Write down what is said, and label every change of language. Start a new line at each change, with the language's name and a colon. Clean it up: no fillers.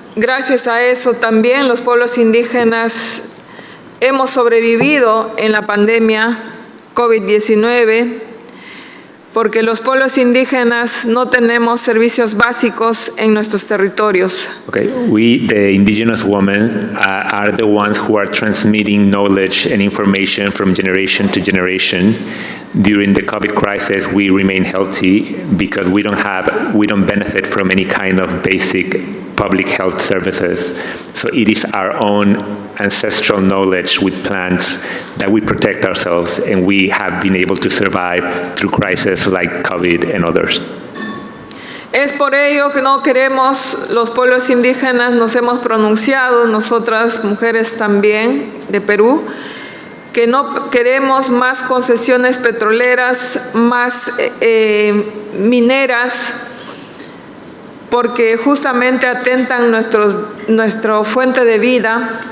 Spanish: Gracias a eso también los pueblos indígenas hemos sobrevivido en la pandemia COVID-19 porque los pueblos indígenas no tenemos servicios básicos en nuestros territorios.
English: Okay, we, the indigenous women, are the ones who are transmitting knowledge and information from generation to generation. During the COVID crisis, we remain healthy because we don't benefit from any kind of basic public health services. So it is our own ancestral knowledge with plants that we protect ourselves, and we have been able to survive through crises like COVID and others.
Spanish: Es por ello que no queremos, los pueblos indígenas nos hemos pronunciado, nosotras mujeres también de Perú, que no queremos más concesiones petroleras, más mineras, porque justamente atentan nuestra fuente de vida.